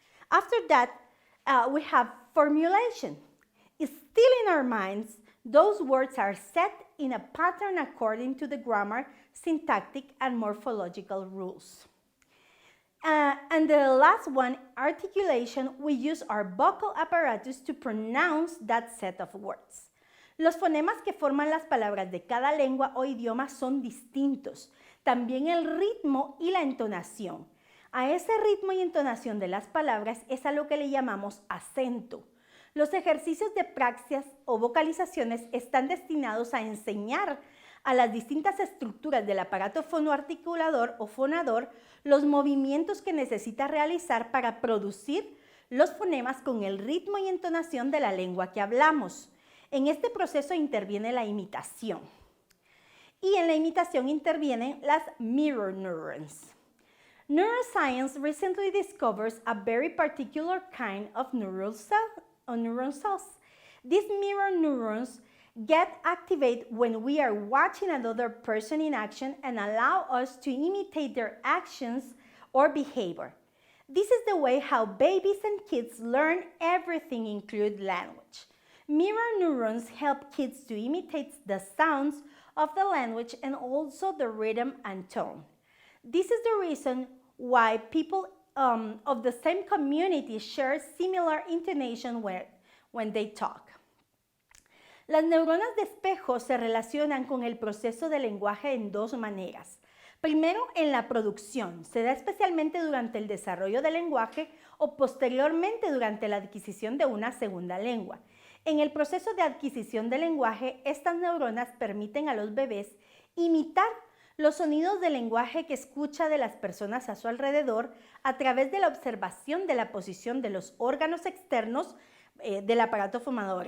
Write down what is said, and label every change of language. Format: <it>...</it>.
<en>After that, we have formulation. Still in our minds, those words are set in a pattern according to the grammar, syntactic, and morphological rules. And the last one, articulation, we use our vocal apparatus to pronounce that set of words.</en> <es>Los fonemas que forman las palabras de cada lengua o idioma son distintos. También el ritmo y la entonación. A ese ritmo y entonación de las palabras es a lo que le llamamos acento. Los ejercicios de praxias o vocalizaciones están destinados a enseñar a las distintas estructuras del aparato fonoarticulador o fonador los movimientos que necesita realizar para producir los fonemas con el ritmo y entonación de la lengua que hablamos. En este proceso interviene la imitación. Y en la imitación intervienen las mirror neurons.</es> <en>Neuroscience recently discovers a very particular kind of neuron cells. These mirror neurons get activated when we are watching another person in action and allow us to imitate their actions or behavior. This is the way how babies and kids learn everything, including language. Mirror neurons help kids to imitate the sounds of the language and also the rhythm and tone. This is the reason why people of the same community share similar intonation when they talk.</en> <es>Las neuronas de espejo se relacionan con el proceso de lenguaje en 2 maneras. Primero, en la producción. Se da especialmente durante el desarrollo del lenguaje o posteriormente durante la adquisición de una segunda lengua. En el proceso de adquisición del lenguaje, estas neuronas permiten a los bebés imitar los sonidos del lenguaje que escucha de las personas a su alrededor a través de la observación de la posición de los órganos externos del aparato fonador.</es>